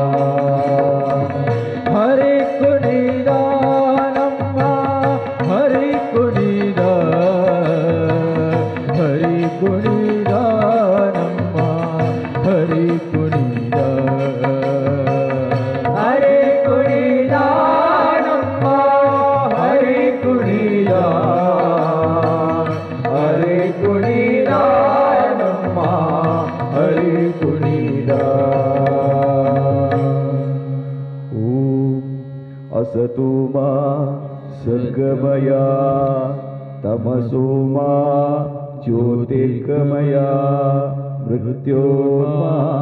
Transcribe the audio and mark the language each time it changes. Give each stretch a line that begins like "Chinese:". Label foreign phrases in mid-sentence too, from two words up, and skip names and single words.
Kannada: ಹರಿ ಕುಣಿದ ನಮ್ಮ ಹರಿ ಕುಣಿದ ಹರಿ ಕುಣಿದ ನಮ್ಮ ಹರಿ ಕುಣಿದ ಹರಿ ಕುಣಿದ ನಮ್ಮ ಹರಿ ಕುಣಿದ ಹರಿ ಕುಣಿದ ನಮ್ಮ ಹರಿ ಕುಣಿದ
Sanskrit: ಓಂ असतो मा सर्गमय तमसो मा ज्योतिर्गमय मृत्योर्मा